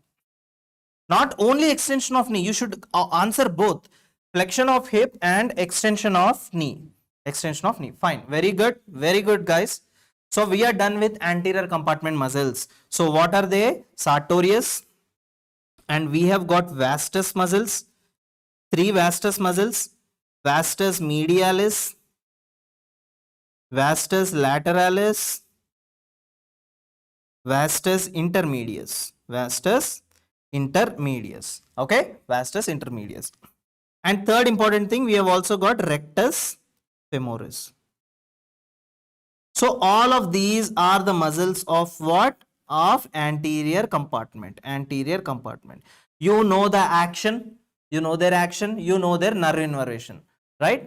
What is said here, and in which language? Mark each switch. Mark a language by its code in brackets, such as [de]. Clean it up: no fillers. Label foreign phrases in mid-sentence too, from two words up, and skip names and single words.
[en] Not only extension of knee, you should answer both. Flexion of hip and extension of knee. Extension of knee. Fine. Very good. Very good, guys. So we are done with anterior compartment muscles. So what are they? Sartorius. And we have got vastus muscles. 3 vastus muscles. Vastus medialis. Vastus lateralis. Vastus intermedius. Vastus intermedius. Okay. Vastus intermedius. And third important thing, we have also got rectus femoris. So all of these are the muscles of what? Of anterior compartment. Anterior compartment. You know the action, you know their action, you know their nerve innervation, right?